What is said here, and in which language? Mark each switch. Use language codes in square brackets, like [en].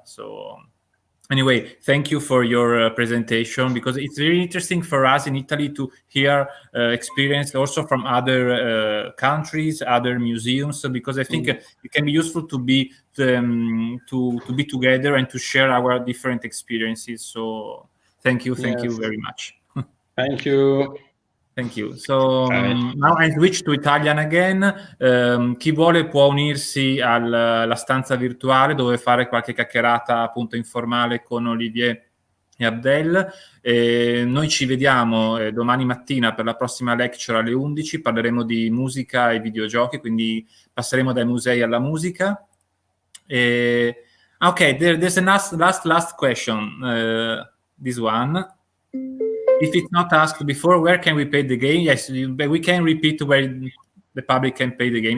[en] So anyway, thank you for your presentation, because it's very interesting for us in Italy to hear experience also from other countries, other museums, because I think it can be useful to be together and to share our different experiences. So thank you very much. Thank you. Thank you. So now I switch to Italian again. [it] Chi vuole può unirsi alla stanza virtuale dove fare qualche chiacchierata appunto informale con Olivier e Abdel. Noi ci vediamo domani mattina per la prossima lecture alle 11. Parleremo di musica e videogiochi, quindi passeremo dai musei alla musica. [en] Okay, there's a last question. This one. If it's not asked before, where can we pay the game? Yes, we can repeat where the public can pay the game.